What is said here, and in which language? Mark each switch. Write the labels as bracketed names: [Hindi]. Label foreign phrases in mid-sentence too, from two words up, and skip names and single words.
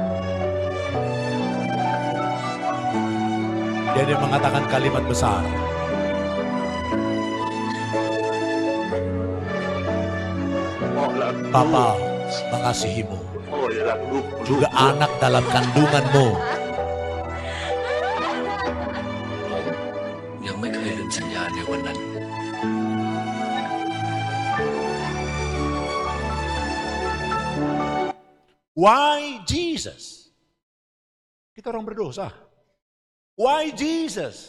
[Indonesian] Dia mengatakan kalimat besar. Papa mengasihimu. Juga anak dalam kandunganmu. [Thai] ยังไม่เคยลืมสัญญาในวันนั้น [English] Why Jesus? [Indonesian] Kita orang berdosa. [English] Why Jesus?